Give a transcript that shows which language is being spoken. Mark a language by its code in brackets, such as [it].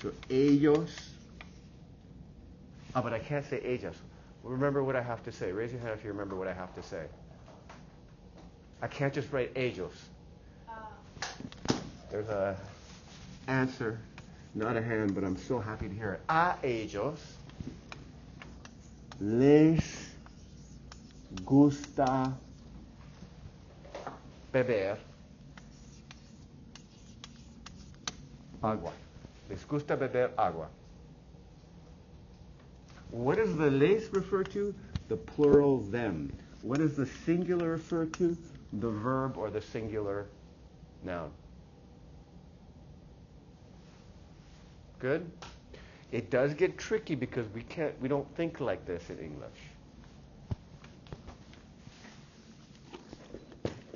[en] So ellos, but I can't say ellas. Remember what I have to say. Raise your hand if you remember what I have to say. I can't just write ellos. There's a answer, not a hand, but I'm so happy to hear it. [es] A ellos les gusta beber agua. Les gusta beber agua. [en] What does the les refer to? The plural them. What does the singular refer to? The verb or the singular noun. Good? It does get tricky because we don't think like this in English.